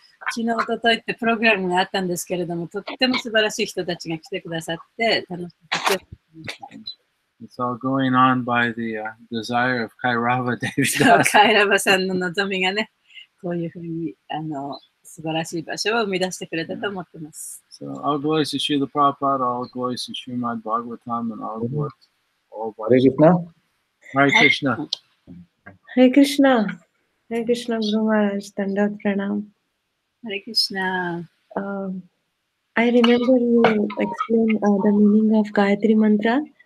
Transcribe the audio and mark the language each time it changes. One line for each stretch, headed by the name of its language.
Japanese: 昨日、おとといってプログラムがあったんですけれども、とっても素晴らしい人たちが来てくださって楽しくて。
English: It's all going on by the desire of Kairava Devi
Japanese: カイラバさんの望みがね、こういうふうに素晴らしい場所を生み出してくれたと思ってます。
English: So, all glories to Srila Prabhupada, all glories to Srimad Bhagavatam, and all glories to all Hare Krishna. Hare Krishna. Hare Krishna. Hare Krishna, Guru Maharaj. Dandavat Pranam. Hare Krishna. I remember you explained the meaning of Gayatri Mantra.